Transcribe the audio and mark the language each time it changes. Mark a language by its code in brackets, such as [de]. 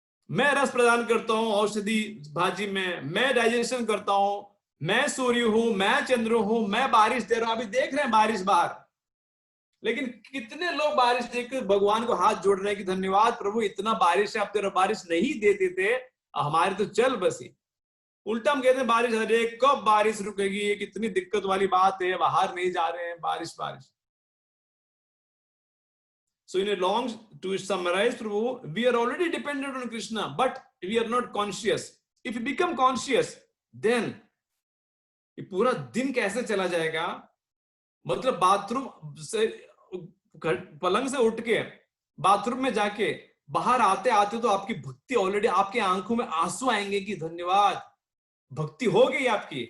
[hi] मैं रस प्रदान करता हूं औषधि भाजी में, मैं डाइजेशन करता हूं, मैं सूर्य हूं, मैं चंद्र हूं, मैं बारिश दे रहा हूं। अभी देख रहे हैं बारिश बाहर, लेकिन कितने लोग बारिश देखकर भगवान को हाथ जोड़ रहे हैं कि धन्यवाद प्रभु, इतना बारिश है, आप तेरा बारिश नहीं देते थे, हमारे तो चल बसी। उल्टा हम कहते हैं बारिश, अरे कब बारिश रुकेगी, ये कितनी दिक्कत वाली बात है, बाहर नहीं जा रहे हैं, बारिश बारिश। [en] So in a long, to summarize, Prabhu, we are already dependent on Krishna, but we are not conscious. If we become conscious, then [hi] ये पूरा दिन कैसे चला जाएगा। मतलब बाथरूम से, पलंग से उठ के बाथरूम में जाके बाहर आते आते तो आपकी भक्ति ऑलरेडी, आपके आंखों में आंसू आएंगे कि धन्यवाद, भक्ति हो गई आपकी।